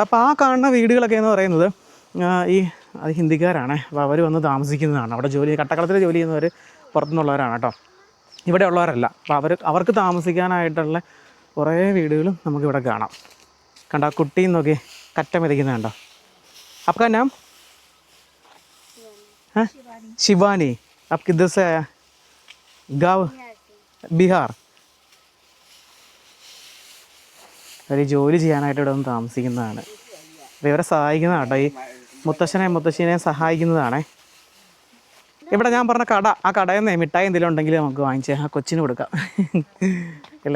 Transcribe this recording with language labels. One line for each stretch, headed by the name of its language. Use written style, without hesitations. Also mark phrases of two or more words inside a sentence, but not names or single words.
Malayalam: അപ്പോൾ ആ കാണുന്ന വീടുകളൊക്കെ എന്ന് പറയുന്നത് അത് ഹിന്ദിക്കാരാണ്. അപ്പോൾ അവർ വന്ന് താമസിക്കുന്നതാണ്. അവിടെ കട്ടക്കളത്തിൽ ജോലി ചെയ്യുന്നവർ പുറത്തുനിന്നുള്ളവരാണ് കേട്ടോ, ഇവിടെ ഉള്ളവരല്ല. അപ്പോൾ അവർക്ക് താമസിക്കാനായിട്ടുള്ള കുറേ വീടുകളും നമുക്കിവിടെ കാണാം. കണ്ടോ കുട്ടിയും നോക്കി കറ്റ മെതിക്കുന്നത് കണ്ടോ.
Hindi: आपका नाम? हाँ शिवानी। आप किधर से आया? गाँव ബിഹാർ.
Malayalam: ഒരു ജോലി ചെയ്യാനായിട്ട് ഇവിടെ വന്ന് താമസിക്കുന്നതാണ്. അപ്പോൾ ഇവരെ സഹായിക്കുന്നതാണ് കേട്ടോ, ഈ മുത്തശ്ശനെയും സഹായിക്കുന്നതാണേ. ഇവിടെ ഞാൻ പറഞ്ഞ കട, ആ കടയിൽ നിന്ന് മിഠായി എന്തെങ്കിലും ഉണ്ടെങ്കിൽ നമുക്ക് വാങ്ങിച്ച് ആ കൊച്ചിന് കൊടുക്കാം അല്ലേ.